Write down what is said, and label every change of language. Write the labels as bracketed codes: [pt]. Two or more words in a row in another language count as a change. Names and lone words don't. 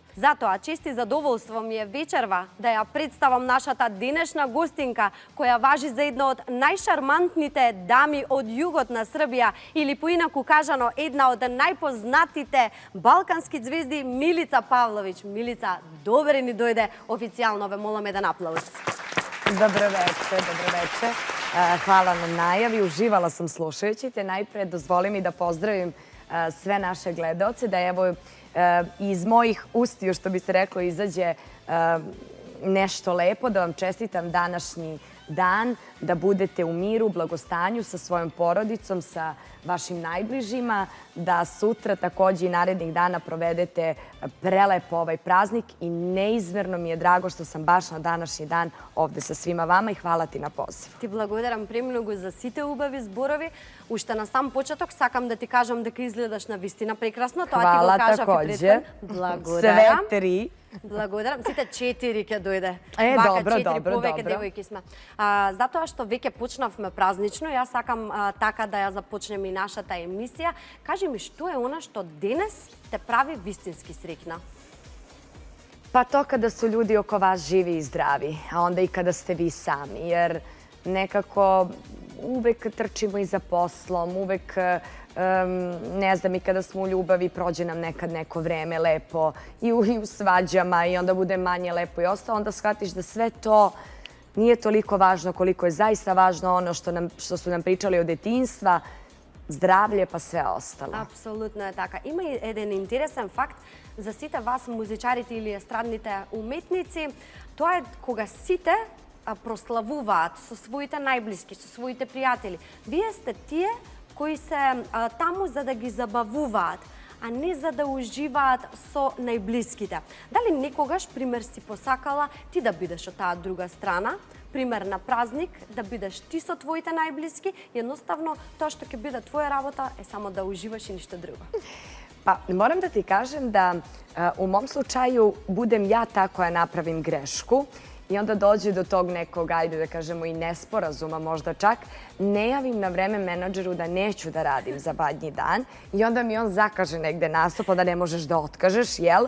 [mk] Затоа чести задоволство ми е вечерва да ја представам нашата денешна гостинка, која важи за една од најшармантните дами од југот на Србија или поинаку кажано една од најпознатите балкански звезди Милица Павловиќ. Милица, добре ни дојде официјално, ве молам еден аплауз. [sr] Dobro večer. Hvala na najavi. Uživala sam slušajući te. Najpre dozvoli mi da pozdravim sve naše gledaoce, da evo iz mojih ustiju, što bi se reklo, izađe nešto lepo, da vam čestitam današnji dan, da budete u miru, blagostanju sa svojom porodicom, sa vašim najbližima, da sutra takođe i narednih dana provedete prelepo ovaj praznik i neizmerno mi je drago što sam baš na današnji dan ovde sa svima vama i hvala ti na pozivu. [mk] Ти благодарам премногу за сите убави зборови. Уште на сам почеток сакам да ти кажам дека изгледаш на вистина прекрасно. Тоа ти го кажав и предходно. Благодарам. [sr] Sve 3. [mk] Благодарам. Сите 4 ќе дојде. Добро. Повеќе девојки сме. Затоа што веќе почнавме празнично, јас сакам така да ја започнеме и нашата емисија. Кажи ми, што е она што денес те прави вистински среќна? [sr] Pa to kada su ljudi oko vas živi i zdravi, a onda i kada ste vi sami, jer nekako uvek trčimo i za poslom, uvek, ne znam, i kada smo u ljubavi prođe nam nekad neko vreme lepo i u svađama i onda bude manje lepo i ostalo, onda shvatiš da sve to nije toliko važno koliko je zaista važno ono što su nam pričali od detinjstva, zdravlje pa sve ostalo. [mk] Апсолутно е така. Има и еден интересен факт за сите вас музичарите или естрадните уметници. Тоа е кога сите прославуваат со своите најблиски, со своите пријатели. Вие сте тие кои се таму за да ги забавуваат, а не за да уживаат со најблиските. Дали некогаш, пример, си посакала ти да бидеш од таа друга страна, пример на празник, да бидеш ти со твоите најблиски, jednostavno тоа што ќе биде твоја работа е само да уживаш и ништо друго. [sr] Pa moram da ti kažem da u mom slučaju budem ja ta koja napravim grešku i onda dođe do tog nekog, ajde da kažemo i nesporazuma možda čak, ne javim na vreme menadžeru da neću da radim za Badnji dan i onda mi on zakaže negde nastup, da ne možeš da otkažeš, jel?